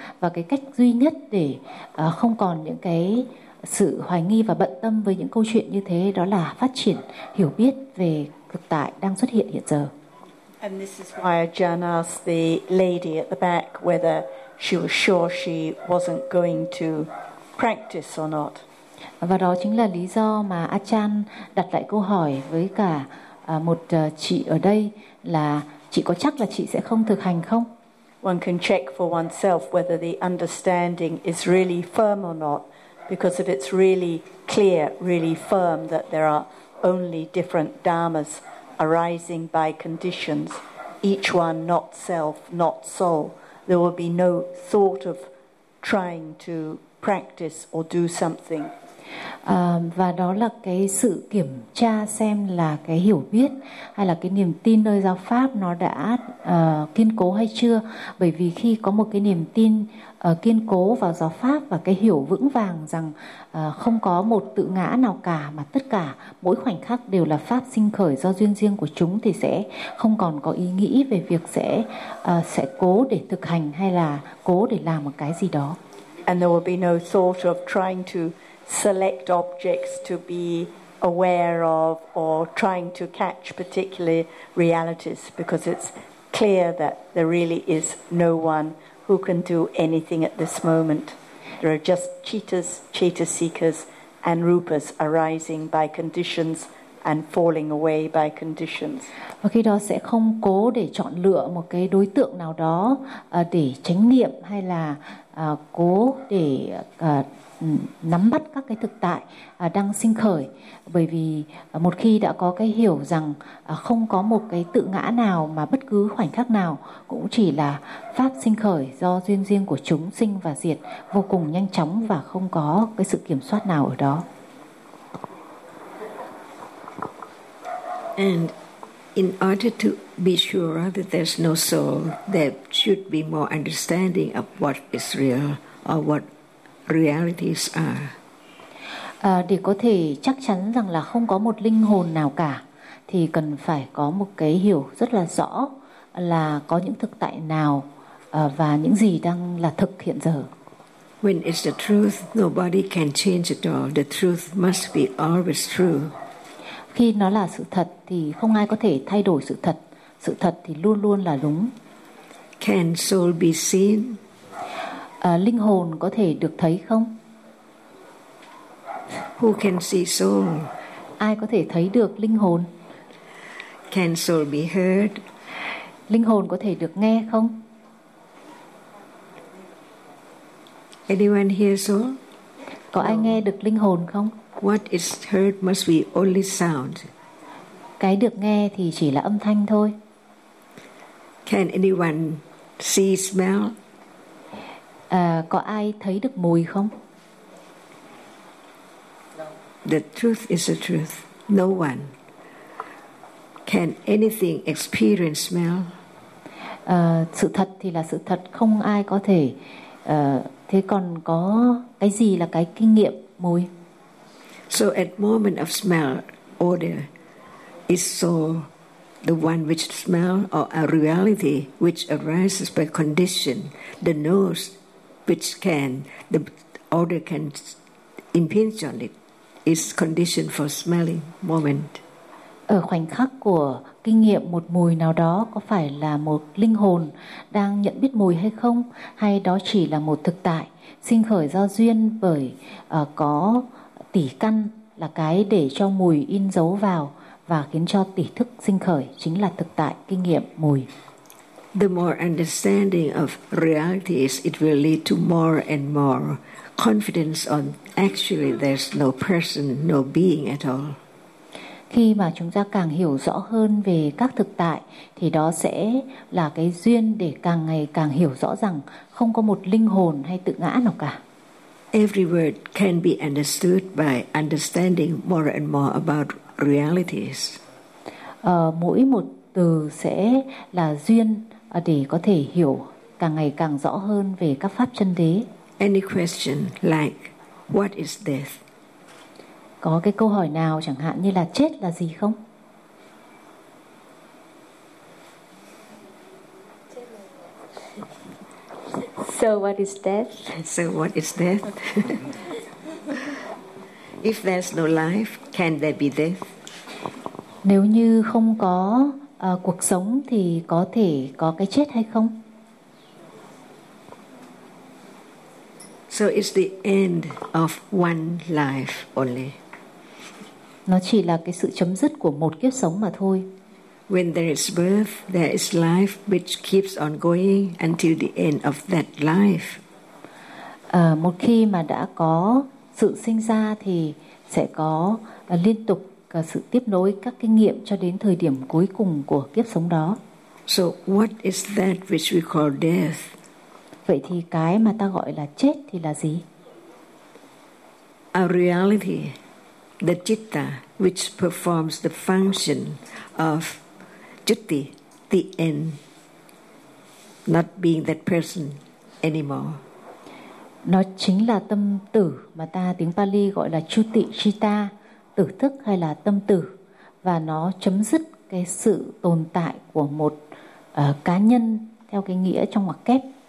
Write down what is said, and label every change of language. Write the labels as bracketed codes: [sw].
[vi] Và cái cách duy nhất để không còn những cái sự hoài nghi và bận tâm với những câu chuyện như thế đó là phát triển hiểu biết về thực tại đang xuất hiện hiện giờ. [en] And this is why Jan asked the lady at the back whether she was sure she wasn't going to practice or not. [vi] Và đó chính là lý do mà Achan đặt lại câu hỏi với cả một chị ở đây là chị có chắc là chị sẽ không thực hành không? [en] One can check for oneself whether the understanding is really firm or not. Because if it's really clear, really firm that there are only different dharmas arising by conditions, each one not self, not soul, there will be no thought of trying to practice or do something. [vi] Và đó là cái sự kiểm tra xem là cái hiểu biết hay là cái niềm tin nơi giáo pháp nó đã kiên cố hay chưa. Bởi vì khi có một cái niềm tin kiên cố vào giáo pháp và cái hiểu vững vàng rằng không có một tự ngã nào cả, mà tất cả mỗi khoảnh khắc đều là pháp sinh khởi do duyên riêng của chúng, thì sẽ không còn có ý nghĩ về việc sẽ cố để thực hành hay là cố để làm một cái gì đó. [en] And there will be no thought of trying to select objects to be aware of or trying to catch particular realities, because it's clear that there really is no one who can do anything at this moment. There are just cheetahs, cheetah seekers and rupas arising by conditions and falling away by conditions. [vi] Và khi đó sẽ không cố để chọn lựa một cái đối tượng nào đó để chánh niệm hay là cố để nắm bắt các cái thực tại đang sinh khởi, bởi vì một khi đã có cái hiểu rằng không có một cái tự ngã nào, mà bất cứ khoảnh khắc nào cũng chỉ là pháp sinh khởi do duyên riêng của chúng sinh và diệt vô cùng nhanh chóng và không có cái sự kiểm soát nào ở đó. [en] And in order to be sure that there's no soul, there should be more understanding of what is real or what realities are. [vi] Để có thể chắc chắn rằng là không có một linh hồn nào cả, thì cần phải có một cái hiểu rất là rõ là có những thực tại nào và những gì đang là thực hiện giờ. [en] When it's the truth, nobody can change it all. The truth must be always true. [vi] Khi nó là sự thật thì không ai có thể thay đổi sự thật. Sự thật thì luôn luôn là đúng. [en] Can soul be seen? [vi] Linh hồn có thể được thấy không? [en] Who can see soul? [vi] Ai có thể thấy được linh hồn? [en] Can soul be heard? [vi] Linh hồn có thể được nghe không? [en] Anyone hear soul? [vi] Có ai nghe được linh hồn không? [en] What is heard must be only sound. [vi] Cái được nghe thì chỉ là âm thanh thôi. [en] Can anyone see smell? [vi] Có ai thấy được mùi không? [en] The truth is the truth. No one. Can anything experience smell? [vi] Sự thật thì là sự thật, không ai có thể. Thế còn có cái gì là cái kinh nghiệm mùi? [en] So at moment of smell, odor, is soul the one which smell, or a reality which arises by condition, the nose which can, the odor can impinge on it, is conditioned for smelling moment. [vi] Ở khoảnh khắc của kinh nghiệm một mùi nào đó, có phải là một linh hồn đang nhận biết mùi hay không, hay đó chỉ là một thực tại sinh khởi do duyên bởi có tỷ căn là cái để cho mùi in dấu vào và khiến cho tỷ thức sinh khởi, chính là thực tại kinh nghiệm mùi. [en] the more understanding of realities, it will lead to more and more confidence on actually there's no person, no being at all. [vi] Khi mà chúng ta càng hiểu rõ hơn về các thực tại thì đó sẽ là cái duyên để càng ngày càng hiểu rõ rằng không có một linh hồn hay tự ngã nào cả. [en] Every word can be understood by understanding more and more about realities. [vi] Mỗi một từ sẽ là duyên để có thể hiểu càng ngày càng rõ hơn về các pháp chân đế. [en] Any question like what is death? [vi] Có cái câu hỏi nào chẳng hạn như là chết là gì không? [en] So what is death? So what is death? If there's no life, can there be death? [vi] Nếu như không có cuộc sống thì có thể có cái chết hay không? [en] So it's the end of one life only. [vi] Nó chỉ là cái sự chấm dứt của một kiếp sống mà thôi. [en] When there is birth, there is life which keeps on going until the end of that life. [vi] Một khi mà đã có sự sinh ra thì sẽ có liên tục sự tiếp nối các kinh nghiệm cho đến thời điểm cuối cùng của kiếp sống đó. [en] So what is that which we call death? [vi] Vậy thì cái mà ta gọi là chết thì là gì? [en] A reality. The citta, which performs the function of jutti, the end, not being that person anymore. [vi] Nó chính là tâm tử mà ta tiếng Pali gọi là jutti citta, tử thức hay là tâm tử, và nó chấm dứt cái sự tồn tại của một cá nhân theo cái nghĩa trong ngoặc kép.